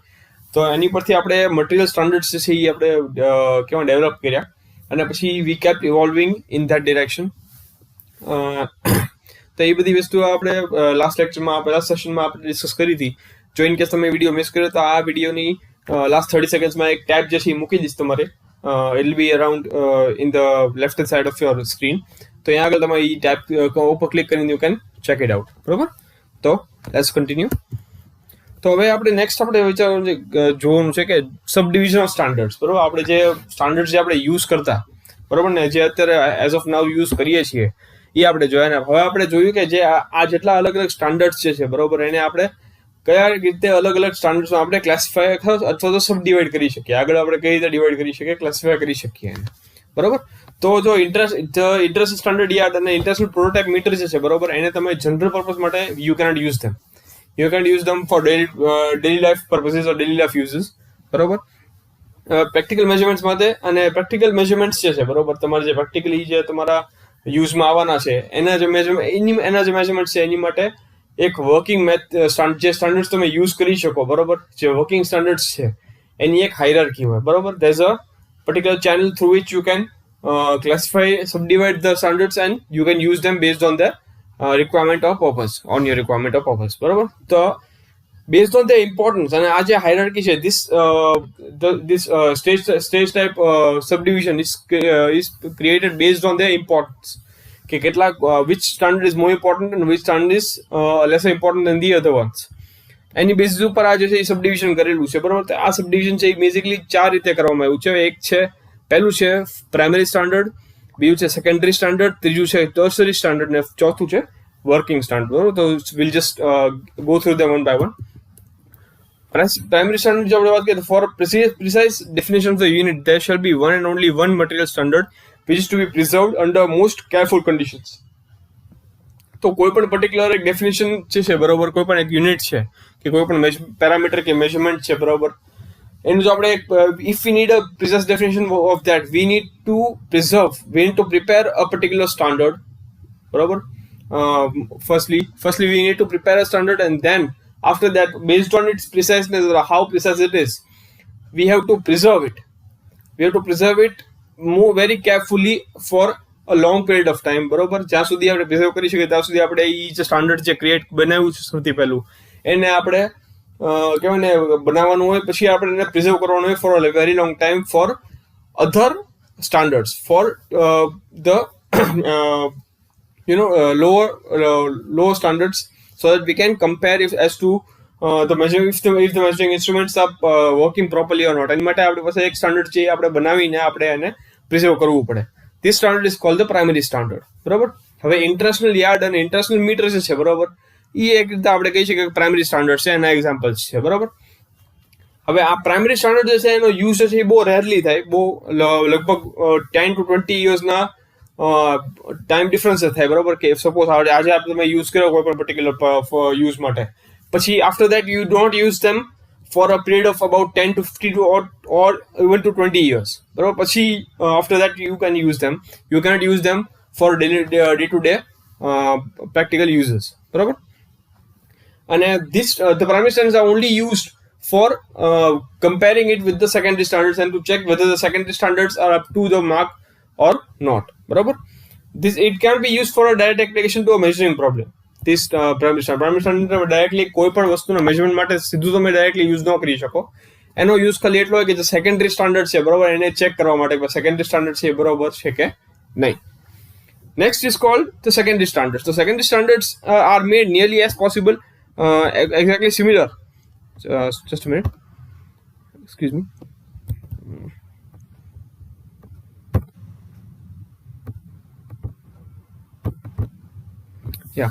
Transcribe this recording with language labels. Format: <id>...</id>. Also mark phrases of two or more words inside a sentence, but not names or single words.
<gu>તો એની પરથી આપણે</gu> <en>material standards</en> <gu>છે એ આપણે કેવા ડેવલપ કર્યા અને પછી</gu> <en>we keep evolving in that direction.</en> <gu>તો એ બધી વસ્તુ આપણે</gu> <en>last lecture</en> <gu>પહેલા સેશનમાં આપણે ડિસ્કસ કરી હતી. જો</gu> <en>in case</en> <gu>તમે વિડીયો મિસ કર્યો તો આ વિડીયોની</gu> <en>last 30 seconds</en> <gu>એક ટેબ જે છે એ મૂકી દઈશ તમારે.</gu> <en>It will be around in the left hand side of your screen.</en> <gu>તો અહીંયા આગળ તમે એ ટેબ ઉપર ક્લિક કરીને</gu> <en>you can check it out,</en> <gu>બરોબર.</gu> <en>તો let's continue.</en> <gu>તો હવે આપણે નેક્સ્ટ આપણે જોવાનું છે કે</gu> <en>sub division of standards,</en> <gu>બરોબર. આપણે જે સ્ટાન્ડર્ડ્સ જે આપણે યુઝ કરતા, બરોબર ને, જે અત્યારે</gu> <en>as of now use</en> <gu>કરીએ છીએ એ આપણે જોયા ને. હવે આપણે જોયું કે જે આ જેટલા અલગ અલગ સ્ટાન્ડર્ડ્સ છે બરોબર, એને આપણે કયા રીતે અલગ અલગ સ્ટાન્ડર્ડ્સમાં આપણે ક્લાસિફાય અથવા તો</gu> <en>sub divide</en> <gu>કરી શકીએ. આગળ આપણે કઈ રીતે ડિવાઈડ કરી શકીએ, ક્લાસિફાય કરી શકીએ એને, બરોબર. તો જો</gu> <en>international standard yard</en> <gu>અને</gu> <en>international prototype meter</en> <gu>જે છે, બરોબર, એને તમે</gu> <en>general purpose</en> <gu>માટે</gu> <en>you cannot use them. You can use them for daily life purposes or daily life uses,</en> <gu>બરોબર.</gu> <en>practical measurements</en> <gu>માટે અને</gu> <en>practical measurements</en> <gu>જે છે, બરોબર, તમારે જે પ્રેક્ટિકલી જે તમારા યુઝમાં આવવાના છે એના જે મેઝરમેન્ટ્સ છે એની માટે એક વર્કિંગ જે સ્ટાન્ડર્ડ્સ તમે યુઝ કરી શકો, બરોબર, જે</gu> <en>working standards</en> <gu>છે એની એક હાયરાર્કી હોય, બરોબર.</gu> <en>there is a particular channel through which you can classify, subdivide the standards and you can use them based on their requirement or purpose, on your requirement or purpose,</en> <gu>બરોબર. તો</gu> <en>based on the importance</en> <gu>અને આ જે હાયરાર્કી છે,</gu> <en>this stage type subdivision is created based on their importance,</en> <gu>કે કેટલાક</gu> <en>which standard is more important and which standard is lesser important than the other ones.</en> <gu>એની બેસિસ ઉપર આ જે છે એ સબડિવિઝન કરેલું છે, બરોબર. તો આ સબડિવિઝન છે એ બેઝિકલી 4 રીતે કરવામાં આવ્યું છે. એક છે, પહેલું છે</gu> <en>primary standard,</en> <gu>બીજું છે</gu> <en>secondary standard,</en> <gu>ત્રીજું છે</gu> <en>tertiary standard</en> <gu>ને ચોથું છે</gu> <en>working standard,</en> <gu>બરોબર.</gu> <en>તો will just go through them one by one. primary standard</en> <gu>જો આપણે વાત કરીએ તો</gu> <en>for precise definition of the unit there shall be one and only one material standard which is to be preserved under most careful conditions.</en> <gu>તો કોઈ પણ પર્ટિક્યુલર એક ડેફિનેશન છે, બરોબર, કોઈ પણ એક યુનિટ છે કે કોઈ પણ પેરામીટર કે મેઝરમેન્ટ છે, બરોબર, એનું જો આપણે</gu> <en>if we need a precise definition of that, we need to prepare a particular standard,</en> <gu>બરોબર.</gu> <en>Firstly we need to prepare a standard, and then after that, based on its preciseness or how precise it is, we have to preserve it more very carefully for a long period of time,</en> <gu>બરોબર. જ્યાં સુધી આપણે પ્રિઝર્વ કરી શકીએ ત્યાં સુધી આપણે એ જે સ્ટાન્ડર્ડ જે ક્રિએટ બનાવ્યું છે સૌથી પહેલું એને આપણે કહેવાય ને બનાવવાનું હોય, પછી આપણે એને પ્રિઝર્વ કરવાનું હોય</gu> <en>for a very long time for other standards, for the lower standards, so that we can compare if the measuring instruments are working properly or not.</en> <gu>એની માટે આપણી પાસે એક સ્ટાન્ડર્ડ છે આપણે બનાવીને આપણે એને પ્રિઝર્વ કરવું પડે.</gu> <en>This standard is called the primary standard,</en> <gu>બરોબર. હવે</gu> <en>international yard</en> <gu>અને</gu> <en>international meter</en> <gu>જે છે, બરોબર, એ એક રીતે આપણે કહી શકીએ કે</gu> <en>primary standard</en> <gu>છે, એના એક્ઝામ્પલ્સ છે, બરોબર. હવે આ</gu> <en>primary standard</en> <gu>જે છે એનો યુઝ છે એ બહુ રેરલી થાય, બહુ લગભગ</gu> <en>10 to 20 yearsના time difference</en> <gu>થાય, બરોબર. કે સપોઝ આજે તમે યુઝ કર્યો કોઈ પણ પર્ટિક્યુલર યુઝ માટે, પછી</gu> <en>after that you don't use them for a period of about 10 to 50 to or even to 20 years,</en> <gu>બરોબર.</gu> <en>પછી after that you can use them. You cannot use them for day to day practical uses,</en> <gu>બરોબર.</gu> <en>અને the primary standards are only used for comparing it with the secondary standards and to check whether the secondary standards are up to the mark or not, બરોબર. It can be used for a direct application to a measuring problem. This primary standard</en> <gu>ડાયરેક્ટલી કોઈ પણ વસ્તુના મેઝરમેન્ટ માટે સીધું તમે ડાયરેક્ટલી યુઝ ન કરી શકો. એનો યુઝ ખાલી એટલો હોય કે જે</gu> <en>secondary standard</en> <gu>છે બરોબર એને ચેક કરવા માટે</gu> <en>secondary standard</en> <gu>છે એ બરોબર છે કે નહીં.</gu> <en>Next is called the secondary standards. The secondary standards are made nearly as possible, exactly similar. Just a minute. Excuse me. Yeah.</en>